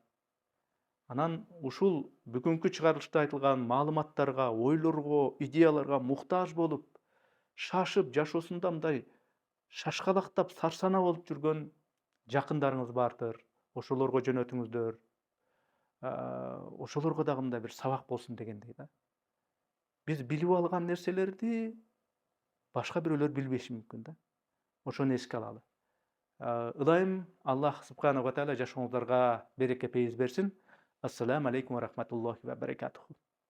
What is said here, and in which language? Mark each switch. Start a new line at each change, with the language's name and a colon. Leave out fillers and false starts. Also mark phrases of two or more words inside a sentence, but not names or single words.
Kyrgyz: Анан ушул бүгүнкү чыгарылышта айтылган маалыматтарга, ойлорго, идеяларга муктаж болуп, шашып, жашоосунда мындай шашкалактап, сарсанаа болуп жүргөн жакындарыңыз бардыр. Ошолорго жөнөтүңүздөр. Ошолорго дагы мындай бир сабак болсун дегендей да. Биз билип алган нерселерди башка бирөөлөр билбеши мүмкүн да. Ошону эске алалы. Ылайым Аллах
Arabic: سبحانه وتعالى
Kyrgyz: жашооңуздарга береке пейиз берсин.
Arabic: السلام عليكم ورحمة الله وبركاته.